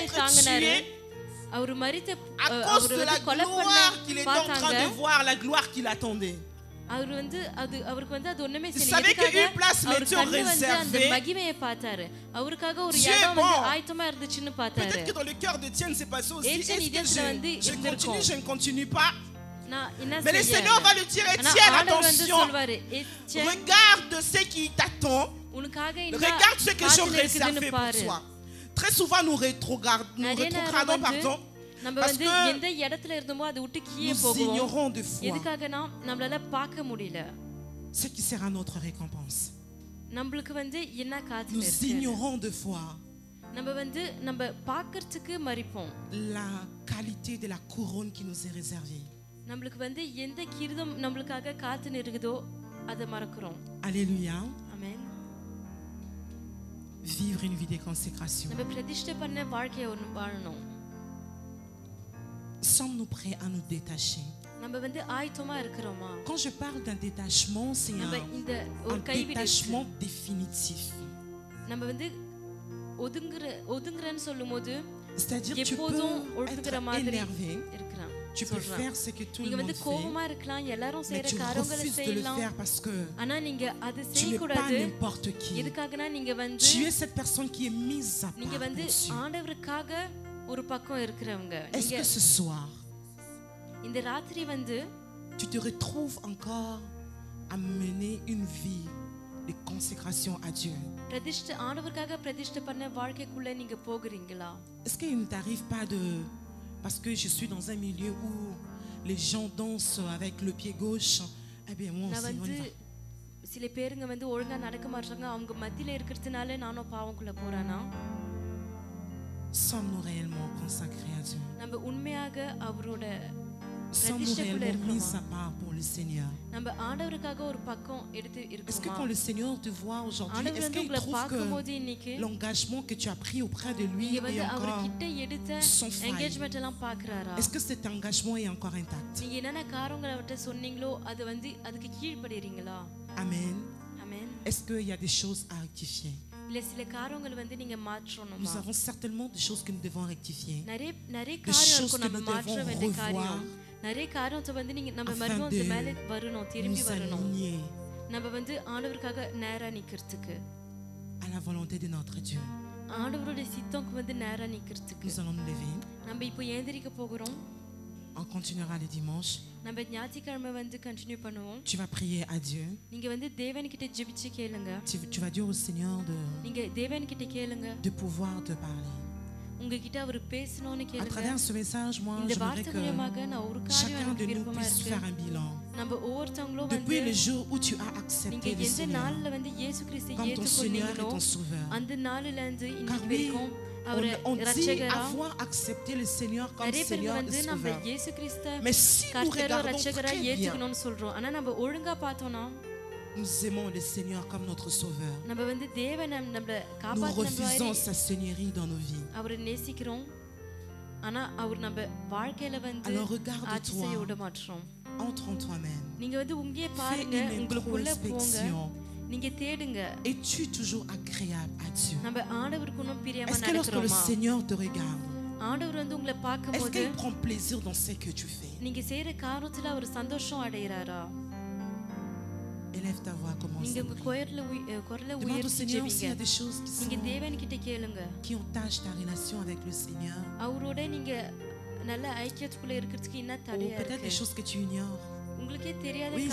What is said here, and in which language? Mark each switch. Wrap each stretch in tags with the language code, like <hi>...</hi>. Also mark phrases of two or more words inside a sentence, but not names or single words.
<fr>d'être</fr> <ta>தாங்கினாரு.</ta> <fr>tué</fr> <ta>அவர் மரித்த</ta> <fr>à cause</fr> <ta>அவர்</ta> <fr>de la</fr> <ta>வந்து கொலை</ta> <fr>gloire qu'il</fr> <ta>பண்ண</ta> <fr>était en</fr> <ta>பார்த்தாங்க.</ta> <fr>train de voir, la gloire qu'il attendait.</fr> <ta>அவர் வந்து அவருக்கு வந்து அது ஒண்ணுமே</ta> <fr>Vous</fr> <ta>செய்யல.</ta> <fr>savez</fr> <ta>எதுக்காக?</ta> <fr>qu'une place</fr> <ta>அவர்</ta> <fr>m'était</fr> <ta>கண்ணு வந்து அந்த</ta> <fr>réservée.</fr> <ta>மகிமையை பார்த்தாரு. அவருக்காக ஒரு</ta> <fr>Dieu est</fr> <ta>இடம்</ta> <fr>bon.</fr> <ta>வந்து ஆயத்தமா இருந்துச்சுன்னு பார்த்தாரு.</ta> <fr>Peut-être que dans le cœur d'Étienne, c'est passé aussi. Étienne, Est-ce que</fr> <ta>இதயத்துல வந்து</ta> <fr>je</fr> <ta>இருந்திருக்கும்.</ta> <fr>continue, je ne continue pas?</fr> <ta>நான் என்ன</ta> <fr>Mais le</fr> <ta>செய்ய?</ta> <fr>Seigneur va lui dire,</fr> <ta>ஆனா</ta> <fr>Étienne,</fr> <ta>ஆண்டவர் வந்து</ta> <fr>attention,</fr> <ta>சொல்வாரு, "ஏச்சன்,</ta> <fr>regarde ce qui t'attend,</fr> <ta>உனக்காக என்ன</ta> <fr>regarde ce que j'ai</fr> <ta>காத்துன்னு இருக்குதுன்னு</ta> <fr>réservé pour</fr> <ta>பாரு."</ta> <fr>toi. Très souvent, nous</fr> <ta>நிறைய நேரம்</ta> <fr>rétrogradons,</fr> <ta>வந்து</ta> <fr>pardon,</fr> <ta>நம்ம</ta> <fr>parce</fr> <ta>வந்து</ta> <fr>que</fr> <ta>எந்த இடத்துல இருந்தோமோ அதை விட்டு கீழே</ta> <fr>nous</fr> <ta>போகுவோம்.</ta> <fr>ignorons de foi</fr> <ta>எதுக்காகனா நம்மளால பார்க்க முடியல.</ta> <fr>ce qui sera notre récompense.</fr> <ta>நம்மளுக்கு வந்து என்ன காத்துன்னு</ta> <fr>Nous</fr> <ta>இருக்கு.</ta> <fr>ignorons de foi</fr> <ta>நம்ம வந்து நம்ம பார்க்கிறதுக்கு மறிப்போம்.</ta> <fr>la qualité de la couronne qui nous est réservée.</fr> <ta>நம்மளுக்கு வந்து எந்த கிரீடம் நம்மளுக்காக காத்துன்னு இருக்குதோ அதை மறக்கிறோம்.</ta> <fr>Alléluia.</fr> <ta>ஆமென்.</ta> <fr>Vivre une vie de consécration.</fr> <ta>நம்ம பிரதிஷ்டை பண்ண வாழ்க்கையை ஒன்று வாழணும்.</ta> <fr>Sommes-nous prêts à nous détacher?</fr> <ta>நம்ம வந்து ஆயத்தமா இருக்கிறோமா?</ta> <fr>Quand je parle d'un détachement, c'est</fr> <ta>நம்ம இந்த</ta> <fr>un</fr> <ta>ஒரு கைவிடு</ta> <fr>détachement définitif.</fr> <ta>நம்ம வந்து ஒதுங்குறன்னு சொல்லும்போது</ta> <fr>C'est-à-dire tu peux</fr> <ta>எப்போதும் ஒதுங்குற</ta> <fr>être</fr> <ta>மாதிரி</ta> <fr>énervé,</fr> <ta>இருக்கிறான்.</ta> <fr>tu peux faire ce que tout le</fr> <ta>நீங்க</ta> <fr>monde</fr> <ta>வந்து</ta> <fr>fait,</fr> <ta>கோபமா இருக்கலாம், எல்லாரும்</ta> <fr>mais</fr> <ta>செய்யற</ta> <fr>tu</fr> <ta>காரியங்களை</ta> <fr>refuses de le</fr> <ta>செய்யலாம்.</ta> <fr>faire parce que</fr> <ta>ஆனா நீங்க அது</ta> <fr>tu n'es pas</fr> <ta>செய்யக்கூடாது.</ta> <fr>n'importe qui.</fr> <ta>எதுக்காகனா நீங்க வந்து</ta> <fr>Tu es cette personne qui est mise à</fr> <ta>நீங்க</ta> <fr>part</fr> <ta>வந்து</ta> <fr>pour Dieu.</fr> <ta>ஆண்டவருக்காக ஒரு பக்கம் இருக்கிறவங்க.</ta> <fr>Est-ce</fr> <ta>நீங்க</ta> <fr>que ce soir,</fr> <ta>இந்த ராத்திரி வந்து</ta> <fr>tu te retrouves encore à mener une vie de consécration à Dieu?</fr> <ta>பிரதிஷ்டை ஆண்டவருக்காக பிரதிஷ்டை பண்ண வாழ்க்கைக்குள்ள நீங்க போகிறீங்களா?</ta> <fr>Est-ce qu'il ne t'arrive pas de... Parce que je suis dans un milieu où les gens dansent avec le pied gauche. Eh bien, moi</fr> <ta>நான்</ta> <fr>aussi, on</fr> <ta>வந்து</ta> <fr>y va.</fr> <ta>சில பேருங்க வந்து ஒழுங்கா நடக்க மாட்டாங்க, அவங்க மத்தியில இருக்கிறதுனால நானும் பாவக்குள்ள போறேனா?</ta> <fr>Sommes-nous réellement consacrés à Dieu?</fr> <ta>நம்ம உண்மையாக அவரோட</ta> <fr>Sommes-nous</fr> <ta>பிரதிஷ்டைக்குள்ள</ta> <fr>réellement mis</fr> <ta>இருக்கிறோமா?</ta> <fr>à part pour le Seigneur?</fr> <ta>நம்ம ஆண்டவருக்காக ஒரு பக்கம் எடுத்து</ta> <fr>Est-ce que</fr> <ta>இருக்கோமா?</ta> <fr>quand le Seigneur te voit aujourd'hui,</fr> <ta>ஆண்டவர்</ta> <fr>est-ce</fr> <ta>வந்து</ta> <fr>qu'il</fr> <ta>உங்களை</ta> <fr>trouve</fr> <ta>பார்க்கும்போது</ta> <fr>que</fr> <ta>இன்னைக்கு</ta> <fr>l'engagement que tu as pris auprès de lui</fr> <ta>நீங்க</ta> <fr>est</fr> <ta>வந்து</ta> <fr>encore...</fr> <ta>அவர்கிட்ட எடுத்த</ta> <fr>sans faille?</fr> <ta>என்கேஜ்மெண்ட் எல்லாம் பார்க்கறாரா?</ta> <fr>Est-ce que cet engagement est encore intact?</fr> <ta>நீங்க என்னென்ன காரியங்களை அவர்கிட்ட சொன்னீங்களோ அது வந்து அதுக்கு கீழ்ப்படுறீங்களா?</ta> <fr>Amen.</fr> <ta>ஆமென்.</ta> <fr>Est-ce qu'il y a des choses à rectifier?</fr> <ta>இல்ல சில காரியங்கள் வந்து நீங்க</ta> <fr>Nous</fr> <ta>மாற்றணுமா?</ta> <fr>avons certainement des choses que nous devons rectifier.</fr> <ta>நிறைய நிறைய</ta> <fr>Des</fr> <ta>காரியம்</ta> <fr>choses</fr> <ta>இருக்கும்</ta> <fr>que</fr> <ta>நம்ம</ta> <fr>nous</fr> <ta>மாற்ற</ta> <fr>devons</fr> <ta>வேண்டிய</ta> <fr>revoir.</fr> <ta>காரியம். நிறைய காரியத்தை வந்து நீங்க நம்ம</ta> <fr>Afin</fr> <ta>மறுபடியும்</ta> <fr>de</fr> <ta>அது மேல வரணும், திரும்பி</ta> <fr>Nous</fr> <ta>வரணும்.</ta> <fr>aligner</fr> <ta>நம்ம வந்து ஆண்டவருக்காக நேரா நிக்கிறதுக்கு,</ta> <fr>à la volonté de notre Dieu.</fr> <ta>ஆண்டவருடைய சித்தம்க்கு வந்து நேரா நிக்கிறதுக்கு.</ta> <fr>Nous allons nous lever.</fr> <ta>நம்ம இப்போ ஏந்திரிக்க போகிறோம்.</ta> <fr>On continuera le dimanche.</fr> <ta>நம்ம ஞாயிற்றுக்கிழமை வந்து கண்டினியூ பண்ணுவோம்.</ta> <fr>Tu vas prier à Dieu.</fr> <ta>நீங்க வந்து தேவன்கிட்ட ஜெபிச்சு கேளுங்க.</ta> <fr>Tu vas dire au Seigneur</fr> <ta>நீங்க தேவன்கிட்ட கேளுங்க,</ta> <fr>de pouvoir te parler.</fr> <ta>உங்ககிட்ட அவர் பேசணும்னு</ta> <fr>À</fr> <ta>கேளுங்க.</ta> <fr>travers ce message, moi,</fr> <ta>இந்த</ta> <fr>j'aimerais</fr> <ta>வார்த்தை மூலமாக நான் ஒரு</ta> <fr>que</fr> <ta>காரியம்</ta> <fr>chacun</fr> <ta>எனக்கு</ta> <fr>de nous</fr> <ta>விருப்பமா</ta> <fr>puisse</fr> <ta>இருக்கு.</ta> <fr>faire un bilan.</fr> <ta>நம்ம ஒவ்வொருத்தவங்களும்</ta> <fr>Depuis</fr> <ta>வந்து</ta> <fr>le jour où tu as</fr> <ta>நீங்க</ta> <fr>accepté le</fr> <ta>எந்த</ta> <fr>Seigneur</fr> <ta>நாள்ல வந்து இயேசு கிறிஸ்து</ta> <fr>comme ton Seigneur et</fr> <ta>ஏற்றுக்கொண்டீங்களோ</ta> <fr>ton Sauveur.</fr> <ta>அந்த நாளில இருந்து</ta> <fr>Car</fr> <ta>இன்னைக்கு</ta> <fr>oui,</fr> <ta>வரைக்கும் அவரை</ta> <fr>on dit</fr> <ta>ரட்சகரா</ta> <fr>avoir accepté le Seigneur comme</fr> <ta>நிறைய பேருக்கு</ta> <fr>Seigneur et</fr> <ta>வந்து நம்ம</ta> <fr>Sauveur.</fr> <ta>இயேசு கிறிஸ்த</ta> <fr>Mais si nous</fr> <ta>கர்த்தரோ</ta> <fr>regardons</fr> <ta>ரட்சகரா</ta> <fr>très bien,</fr> <ta>ஏத்துக்கணும்னு சொல்றோம். ஆனா நம்ம ஒழுங்கா பார்த்தோம்னா</ta> <fr>Nous aimons le Seigneur comme notre Sauveur.</fr> <ta>நம்ம வந்து தேவன் நம்மள</ta> <fr>Nous</fr> <ta>காப்பாத்துற</ta> <fr>refusons sa seigneurie dans nos vies.</fr> <ta>அவரை நேசிக்கிறோம். ஆனா அவர் நம்ம வாழ்க்கையில வந்து</ta> <fr>Alors regarde-toi.</fr> <ta>ஆட்சி செய்ய விட மாட்டோம்.</ta> <fr>Entre en toi-même.</fr> <ta>நீங்க வந்து உங்கேயே</ta> <fr>Fais</fr> <ta>பாருங்க,</ta> <fr>une</fr> <ta>உங்களுக்குள்ள போங்க,</ta> <fr>introspection.</fr> <ta>நீங்க தேடுங்க.</ta> <fr>Es-tu toujours agréable à Dieu?</fr> <ta>நம்ம ஆண்டவருக்கு இன்னும் பிரியமா</ta> <fr>Est-ce que lorsque le</fr> <ta>நடக்கிறோமா?</ta> <fr>Seigneur te regarde,</fr> <ta>ஆண்டவர் வந்து உங்களை</ta> <fr>est-ce</fr> <ta>பார்க்கும்போது</ta> <fr>qu'il prend plaisir dans ce que tu fais?</fr> <ta>நீங்க செய்யற காரியத்துல அவர் சந்தோஷம் அடையறாரா?</ta> <fr>Élève ta voix, commence.</fr> <ta>நீங்க உங்க குரலை</ta> <fr>Demande au</fr> <ta>உயர்த்தி</ta> <fr>Seigneur s'il y a</fr> <ta>ஜெபிங்க.</ta> <fr>des choses</fr> <ta>நீங்க தேவன் கிட்ட கேளுங்க.</ta> <fr>qui entachent ta relation avec le Seigneur.</fr> <ta>அவரோட நீங்க நல்ல ஐக்கியத்துக்குள்ள இருக்கிறதுக்கு என்ன</ta> <fr>Ou</fr> <ta>தடையா</ta> <fr>peut-être des</fr> <ta>இருக்கு?</ta> <fr>choses que tu ignores.</fr> <ta>உங்களுக்கே தெரியாத</ta> <fr>Oui, ça peut</fr>